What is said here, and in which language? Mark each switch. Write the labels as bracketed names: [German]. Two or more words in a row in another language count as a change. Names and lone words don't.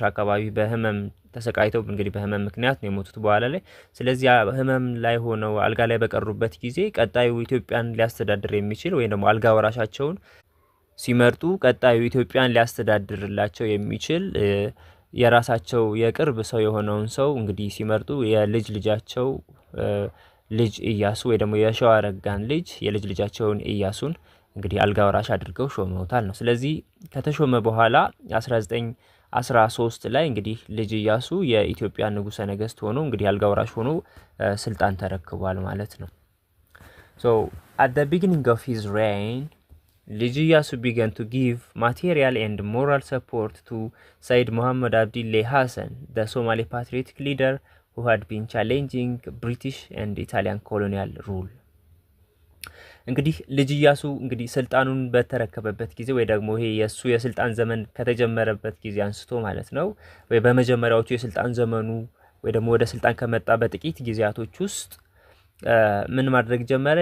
[Amharic] አካባቢ በህመም ተሰቃይተው እንግዲህ በህመም ምክንያት ነው የሞቱት በኋላ ላይ። ስለዚህ ህመም ላይ ሆነው አልጋ ላይ በቀሩበት ጊዜ ቀጣዩ ኢትዮጵያን ሊያስተዳድር የሚችል ወይ ደግሞ አልጋ ወራሻቸውን ሲመርጡ ቀጣዩ ኢትዮጵያን ሊያስተዳድርላቸው የሚችል የራሳቸው የቅርብ ሰው የሆነውን ሰው እንግዲህ ሲመርጡ የልጅ ልጃቸው ልጅ ኢያሱ ወይ ደግሞ የሸዋረጋን ልጅ የልጅ ልጃቸውን ኢያሱን እንግዲህ አልጋ ወራሽ አድርገው ሾመውታል ነው። ስለዚህ ከተሾመ በኋላ 1913 ላይ እንግዲህ ልጅ ኢያሱ የኢትዮጵያ ንጉሠ ነገስት ሆኖ እንግዲህ አልጋ ወራሽ ሆኖ ስልጣን ተረክቧል ማለት ነው። [English] So at the beginning of his reign ልጅ ኢያሱ began to give material and moral support to Said Muhammad Abdille Hassan, the Somali patriotic leader who had been challenging British and Italian colonial rule. [Amharic] እንግዲህ ልጅ ኢያሱ እንግዲህ ስልጣኑን በተረከበበት ጊዜ ወይ ደግሞ ይሄ የሱ የስልጣን ዘመን ከተጀመረበት ጊዜ አንስቶ ማለት ነው ወይ በመጀመሪያዎቹ የስልጣን ዘመኑ ወይ ደግሞ ወደ ስልጣን ከመጣ በጥቂት ጊዜያቶች ውስጥ ምን ማድረግ ጀመረ?